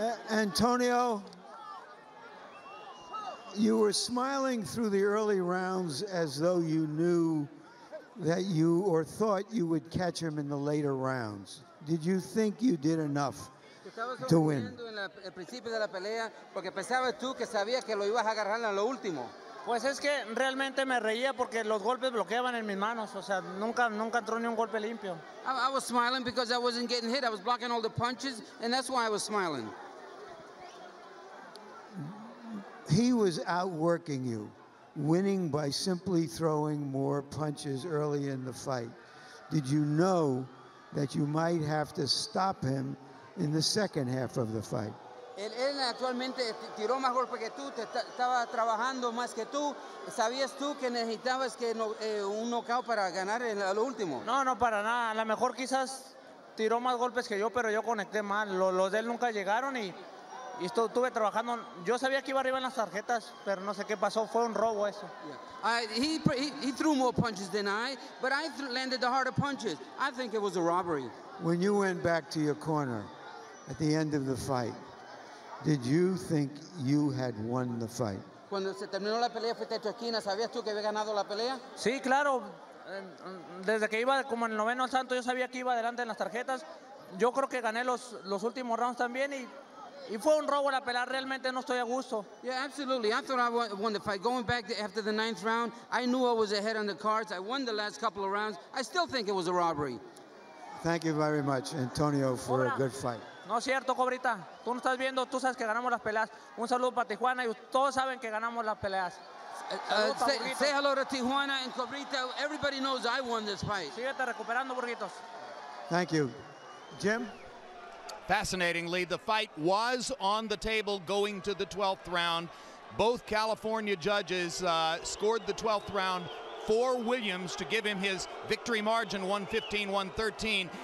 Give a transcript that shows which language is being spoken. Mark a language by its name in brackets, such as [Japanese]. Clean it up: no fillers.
[English] Antonio, you were smiling through the early rounds as though you knew that you, or thought you would catch him in the later rounds. Did you think you did enough to win? [Spanish] Al principio de la pelea, porque pensabas tú que sabías que lo ibas a agarrar en lo último. Pues es que realmente me reía porque los golpes bloqueaban en mis manos, o sea, nunca entró ni un golpe limpio. [English] I was smiling because I wasn't getting hit. I was blocking all the punches, and that's why I was smiling. He was outworking you, winning by simply throwing more punches early in the fight. Did you know that you might have to stop him in the second half of the fight? [Spanish] Él actualmente tiró más golpes que tú, estaba trabajando más que tú. ¿Sabías tú que necesitabas un knockout para ganar en lo último? No, para nada. A lo mejor quizás tiró más golpes que yo, pero yo conecté mal. Los de él nunca llegaron y estuve trabajando. Yo sabía que iba arriba en las tarjetas, pero no sé qué pasó. Fue un robo eso. [English] Yeah. He threw more punches than I, but I landed the harder punches. I think it was a robbery. When you went back to your corner at the end of the fight, did you think you had won the fight? [Spanish] Cuando se terminó la pelea, fuiste a tu esquina, ¿sabías tú que había ganado la pelea? Sí, claro. Desde que iba como en el 9º asalto, yo sabía que iba adelante en las tarjetas. Yo creo que gané los últimos rounds también y Y fue un robo la pelea, realmente no estoy a gusto. [English] Yeah, absolutely. I thought I won the fight. Going back after the 9th round, I knew I was ahead on the cards. I won the last couple of rounds. I still think it was a robbery. Thank you very much, Antonio, for a good fight. [Spanish] No es cierto, Cobrita. Tú no estás viendo, tú sabes que ganamos las peleas. Un saludo para Tijuana y todos saben que ganamos las peleas. [English] Say hello to Tijuana and Cobrita. Everybody knows I won this fight. [Spanish] Síguete recuperando, Burritos. [English] Thank you. Jim? Fascinatingly, the fight was on the table going to the 12th round. Both California judges scored the 12th round for Williams to give him his victory margin, 115-113.